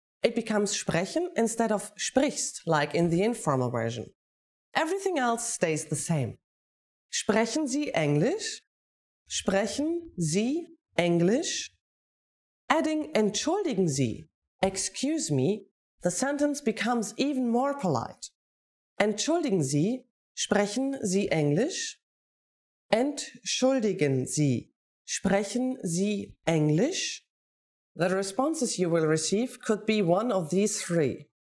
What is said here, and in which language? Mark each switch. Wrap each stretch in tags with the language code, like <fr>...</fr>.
<en>It becomes sprechen instead of sprichst, like in the informal version. Everything else stays the same.</en> <de>Sprechen Sie Englisch? Sprechen Sie Englisch?</de> <en>Adding entschuldigen Sie, excuse me, the sentence becomes even more polite.</en> <de>Entschuldigen Sie, sprechen Sie Englisch? Entschuldigen Sie, sprechen Sie Englisch?</de> <en>The responses you will receive could be one of these three.</en>